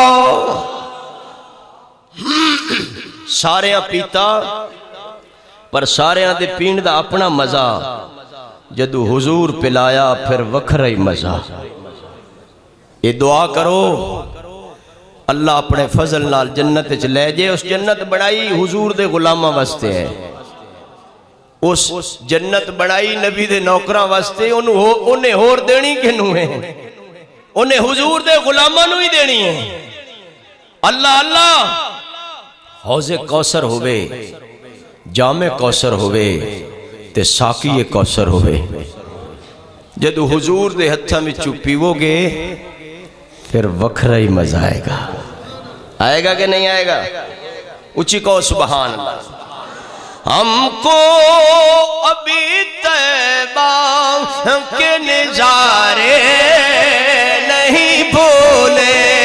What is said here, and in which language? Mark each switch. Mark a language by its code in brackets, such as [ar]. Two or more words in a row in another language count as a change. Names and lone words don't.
[pa] سارے پیتا پر سارے دے پین دا اپنا مزہ جدو حضور پلایا پھر وکھرا ہی مزہ یہ دعا کرو اللہ اپنے فضل نال جنت چ لے جے اس جنت بڑائی حضور دے غلاماں واسطے ہے اس جنت بڑائی نبی دے نوکراں واسطے انہیں ہور دینی کنوں ہے انہیں حضور دے غلاماں نو ہی دینی ہے اللہ اللہ حوض کوثر ہوئے جامع کوثر ہوئے تے ساقی کوثر ہوئے جدو حضور دے ہتھاں میں پیو گے پھر وکھرا ہی مزہ آئے گا کہ نہیں آئے گا اچھی کہو سبحان اللہ [ur] ہم کو ابھی طیبہ کے نظارے نہیں بھولے